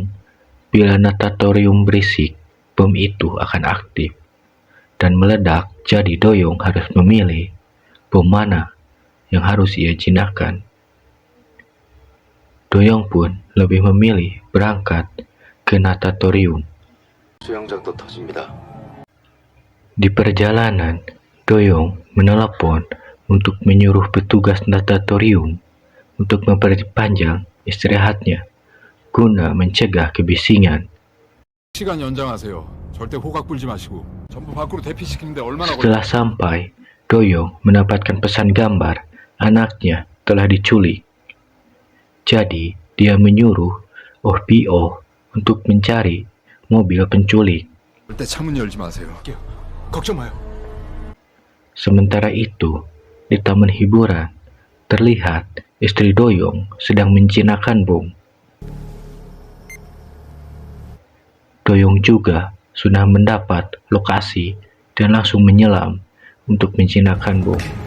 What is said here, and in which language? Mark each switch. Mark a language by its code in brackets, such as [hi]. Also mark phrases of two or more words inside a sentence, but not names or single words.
[id] Bila natatorium berisik, bom itu akan aktif dan meledak, jadi Doyong harus memilih bom mana yang harus ia jinakkan. Doyong pun lebih memilih berangkat ke natatorium. [ko] 수영장도 터집니다. [id] Di perjalanan, Doyong menelepon untuk menyuruh petugas natatorium untuk memperpanjang istirahatnya guna mencegah kebisingan. [ko] 시간 연장하세요. 절대 호각 불지 마시고 전부 밖으로 대피시키는데 얼마나 [id] Setelah sampai, Doyong mendapatkan pesan gambar anaknya telah diculik. Jadi, dia menyuruh Oh Bi-oh untuk mencari mobil penculik. [ko] 절대 창문 열지 마세요. 걱정 마요. [id] Sementara itu, di taman hiburan, terlihat istri Doyong sedang menjinakkan bom. Doyong juga sudah mendapat lokasi dan langsung menyelam untuk menjinakkan bom.